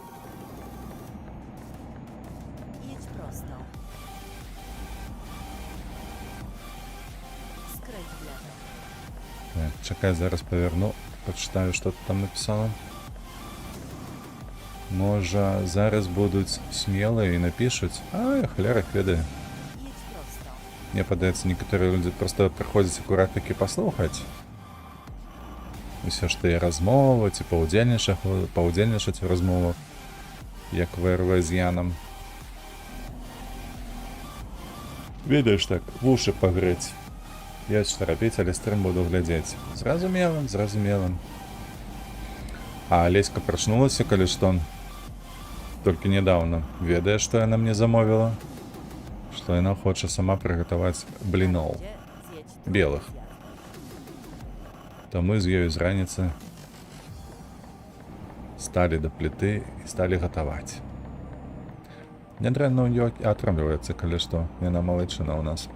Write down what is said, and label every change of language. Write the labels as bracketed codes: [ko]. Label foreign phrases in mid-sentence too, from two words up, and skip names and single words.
[pl] Jedź prosto. Skręć w lewo. [be] Так, чакай, зараз паверну, пачытаю, што ты там напісала. Можа, зараз будуць смелыя і напішуць. А, хляра іх ведае. Jedź prosto. Мне падаецца, некаторыя людзі проста прыходзяць акурат такі паслухаць усе ж тыя размовы, ці паўдзельнічаць у размовах, як ВРВ з Янам. Ведаеш так, вушы пагрэць. Ёсць што рабіць, але стрым буду глядзець. Зразумела. А Алеська прачнулася, калі што? толькі нядаўна ведае, што яна мне замовіла, што яна хоча сама прыгатаваць бліноў [pl] Gdzie zjedź drugim [be] белых. [pl] zjazdem. [be] То мы з ёю з раніцы сталі да пліты і сталі гатаваць. Нядрэнна ў ёй атрымліваецца, калі што, яна малайчына ў нас.